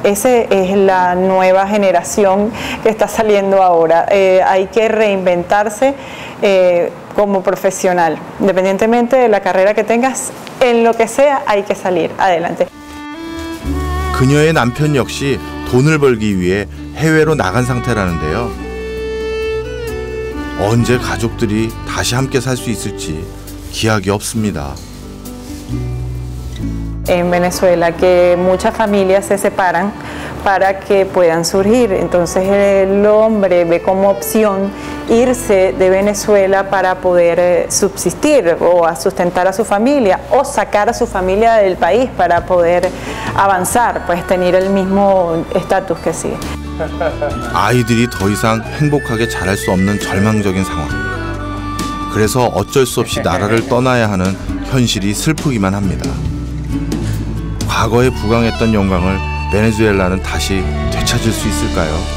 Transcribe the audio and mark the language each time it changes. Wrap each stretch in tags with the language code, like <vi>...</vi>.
<es>Esa es la nueva generación que está saliendo ahora. Hay que reinventarse como profesional. Independientemente de la carrera que tengas, en lo que sea, hay que salir adelante.</es> <ko>그녀의 남편 역시 돈을 벌기 위해 해외로 나간 상태라는데요. 언제 가족들이 다시 함께 살 수 있을지 기약이 없습니다.</ko> <es>En Venezuela, que muchas familias se separan para que puedan surgir. Entonces el hombre ve como opción irse de Venezuela para poder subsistir o a sustentar a su familia o sacar a su familia del país para poder avanzar, pues tener el mismo estatus que sigue.</es> <ko>아이들이 더 이상 행복하게 자랄 수 없는 절망적인 상황. 그래서 어쩔 수 없이 나라를 떠나야 하는 현실이 슬프기만 합니다. 과거에 부강했던 영광을 베네수엘라는 다시 되찾을 수 있을까요?</ko>